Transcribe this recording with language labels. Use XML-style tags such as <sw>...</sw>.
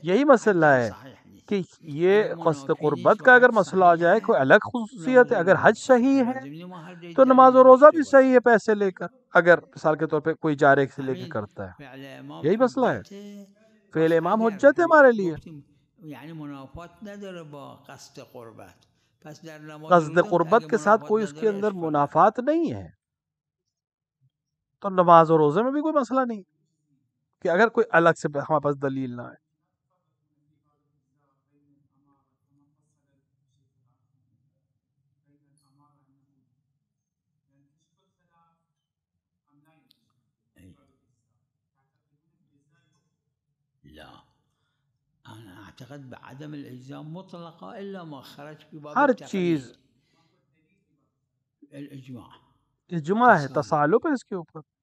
<ur>یہی مسئلہ ہے کہ یہ قصد قربت کا اگر مسئلہ آ جائے کوئی الگ خصوصیت ہے. اگر حج صحیح ہے تو نماز و روزہ بھی صحیح ہے پیسے لے کر، اگر مثال کے طور پہ کوئی جارے سے لے کے کرتا ہے. یہی مسئلہ ہے، فعل امام حجت ہے ہمارے لیے.</ur> <fa>یعنی منافات نداره با قصد قربت. پس در نماز</fa> <ur>قصد قربت کے ساتھ کوئی اس کے اندر منافات نہیں ہے تو نماز و روزے میں بھی کوئی مسئلہ نہیں کہ اگر کوئی الگ سے ہمارے پاس دلیل نہ ہے.</ur> <ar>لا انا اعتقد بعدم الالزام مطلقا الا ما خرج في باب</ar> <ur>ہر چیز</ur> <ar>الاجماع</ar> <ur>اجماع ہے، تصالب ہے اس کے اوپر.</ur>